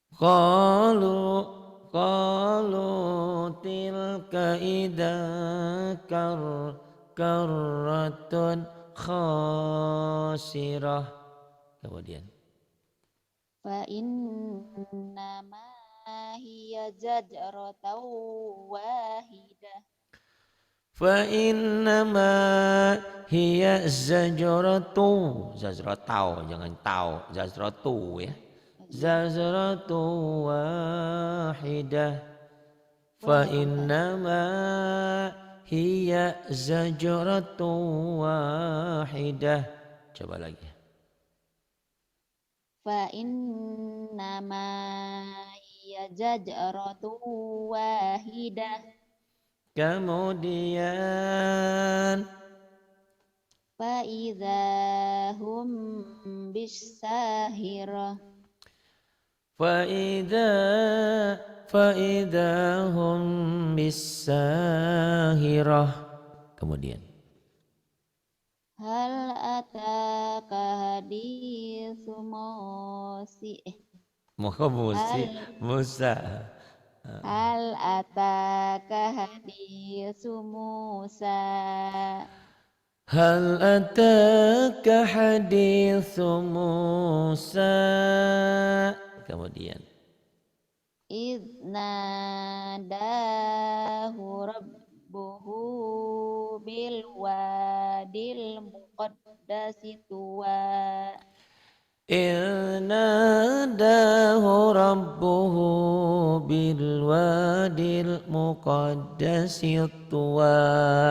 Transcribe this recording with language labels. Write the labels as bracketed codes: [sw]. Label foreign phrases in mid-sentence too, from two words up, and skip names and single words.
[ar] قالوا قالوا تلك إذا كرة خاسرة. [id] Kemudian [ar] فإنما هي زجرة واحدة. فإنما هي زجرة [id] jangan tau [ar] زجرة يا زجرة واحدة فإنما هي زجرة واحدة. [id] Coba lagi. [ar] فإنما هي زجرة واحدة. [id] Kemudian [ar] فإذا هم بالساهرة. فإذا هم بالساهرة. [id] Kemudian [ar] هل أتاك حديث Musa. هل أتاك حديث موسى. هل أتاك حديث موسى. [id] Kemudian [ar] إذ ناداه ربه بالواد المقدس طوى. ناداه ربه بالواد المقدس طوى.